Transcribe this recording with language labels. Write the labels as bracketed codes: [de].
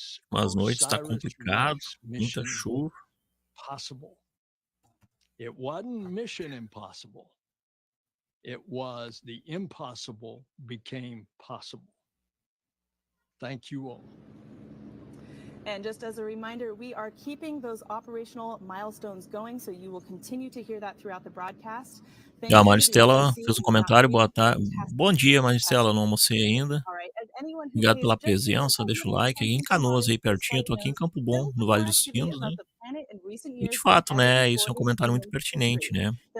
[pt] Mas noite está complicado, muita chuva. [en] It wasn't mission impossible. It was the impossible became possible. Thank you all. And just as a reminder, we are keeping those operational milestones going, so you will continue to hear that throughout the broadcast. [pt] A Maristela fez um comentário, boa tarde. Bom dia, Maristela, não almocei ainda. Obrigado pela presença, deixa o like. Aqui em Canoas, aí pertinho, eu tô aqui em Campo Bom, no Vale dos Sinos, né? E de fato, né, isso é um comentário muito pertinente, né?